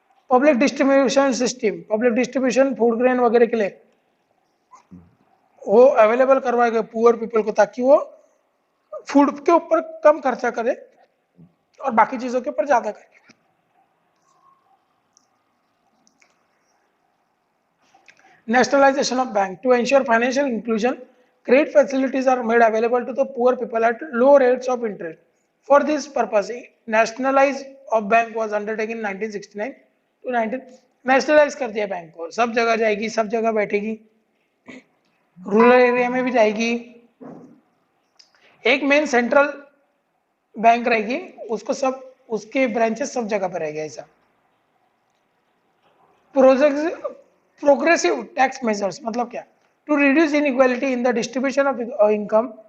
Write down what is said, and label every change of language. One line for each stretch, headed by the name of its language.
Hindi: Public distribution system, public distribution food grain वगैरह के लिए वो अवेलेबल करवाए गए पुअर पीपल को, ताकि वो फूड के ऊपर कम खर्चा करे और बाकी चीजों के ऊपर ज्यादा करे.
English: Nationalization of bank, to ensure financial inclusion, credit facilities are made available to the poor people at low rates of interest. For this purpose, nationalize of bank was undertaken in 1969 to 19.
Hindi: nationalize कर दिया bank को, सब जगह जाएगी, सब जगह बैठेगी, rural area में भी जाएगी. एक मेन सेंट्रल बैंक रहेगी, उसको सब उसके ब्रांचेस सब जगह पर रहेगा. ऐसा
English: project progressive tax measures
Hindi: मतलब क्या,
English: To reduce inequality in the distribution of income.